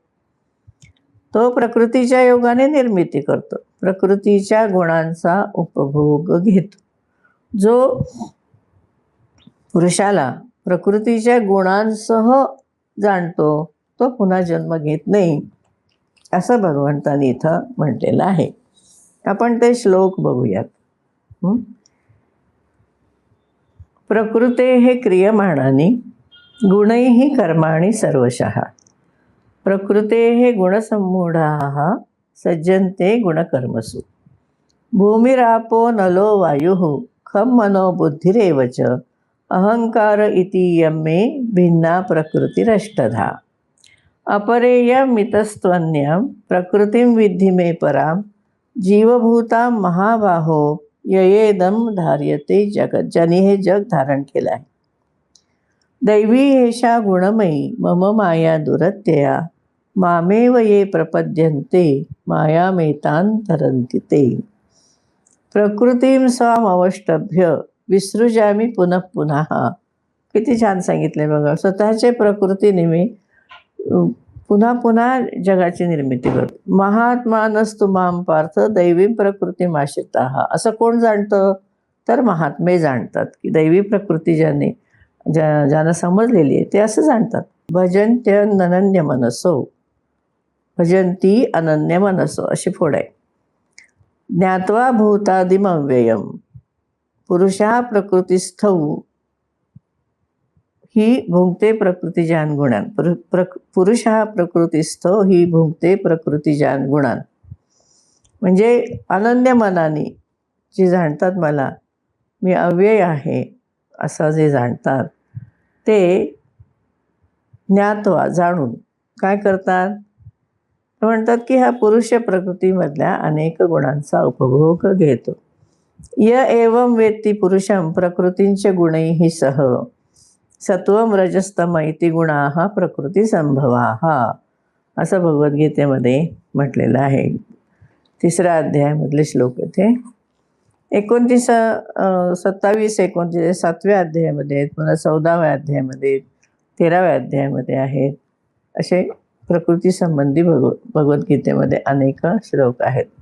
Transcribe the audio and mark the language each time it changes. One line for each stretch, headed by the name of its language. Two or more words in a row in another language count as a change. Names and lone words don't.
Marathi: तो प्रकृतीच्या योगाने निर्मिती करतो, प्रकृतीच्या गुणांचा उपभोग घेतो. जो पुरुषाला प्रकृतीच्या गुणांसह जाणतो तो पुन्हा जन्म घेत नाही, असं भगवंतांनी इथं म्हटलेलं आहे. आपण ते श्लोक बघूयात.
Sanskrit: प्रकृते हे क्रियमाणानी गुणैः कर्माणि सर्वशः. प्रकृते हे गुणसम्मूढाः सज्जन्ते गुणकर्मसु. भूमिरापो नलो वायुः खं मनो बुद्धिरेव च. अहंकार इतीयं मे भिन्ना प्रकृतिरष्टधा. अपरेयमितस्त्वन्यं प्रकृतिं विद्धि मे परां. जीवभूता महाबाहो ययेदं धार्यते जगत.
Marathi: ज्यांनी हे जग धारण केलं आहे.
Sanskrit: दैवी एषा गुणमयी मम माया दुरत्यया. मामेव ये प्रपद्यन्ते मायामेतांतरन्ति ते. प्रकृतीं स्वामवष्टभ्य विसृजामि पुनः पुनः.
Marathi: किती छान सांगितले बघा. स्वतःच्या प्रकृतीने मी पुन्हा पुन्हा जगाची निर्मिती करतो.
Sanskrit: महात्मानस्तु मां पार्थ दैवीं प्रकृतिमाश्रिताः.
Marathi: असं कोण जाणतं? तर महात्मे जाणतात की दैवी प्रकृती ज्यांना समजलेली आहे ते असं जाणतात.
Sanskrit: भजन्त्यनन्य मनसो, भजंती अनन्य मनसो
Marathi: अशी फोड आहे.
Sanskrit: ज्ञात्वा भूतादिमव्ययम् पुरुषः प्रकृतिस्थौ ही भुंक्ते प्रकृतिजान गुणान. पुरुष हा प्रकृतिस्थो ही भुंक्ते प्रकृतिजान गुणान.
Marathi: म्हणजे अनन्य मनाने जे जाणतात मला, मी अव्यय आहे असं जे जाणतात, ते ज्ञात्वा जाणून काय करतात, ते म्हणतात की हा पुरुष प्रकृतीमधल्या अनेक गुणांचा उपभोग घेतो.
Sanskrit: य एवं वेत्ती पुरुषं प्रकृतींच गुणैः सह सत्वं रजस्तम इति गुणाः प्रकृती संभवाः,
Marathi: असं भगवद्गीतेमध्ये म्हटलेलं आहे. 3ऱ्या अध्यायामधले श्लोक येथे 29, 27, 29 7व्या अध्यायामध्ये आहेत, पुन्हा 14व्या अध्यायामध्ये, 13व्या अध्यायामध्ये आहेत. असे प्रकृती संबंधी भगवद्गीतेमध्ये अनेक श्लोक आहेत.